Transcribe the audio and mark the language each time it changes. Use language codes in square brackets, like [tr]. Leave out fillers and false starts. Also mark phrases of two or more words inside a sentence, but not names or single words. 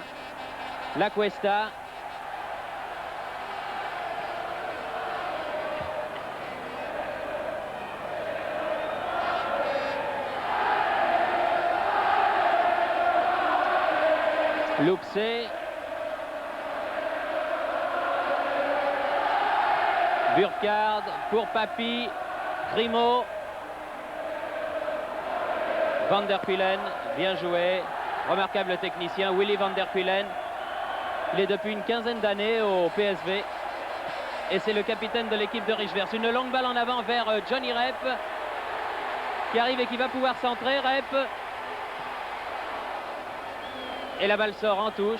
[fr] La Cuesta. Loupsé. Burkhardt pour Papy. Grimaud. Van der Kuilen, bien joué. Remarquable technicien, Willy Van der Kuilen. Il est depuis une quinzaine d'années au PSV. Et c'est le capitaine de l'équipe de Rijswijk. Une longue balle en avant vers Johnny Rep. Qui arrive et qui va pouvoir centrer. Rep. Et la balle sort en touche.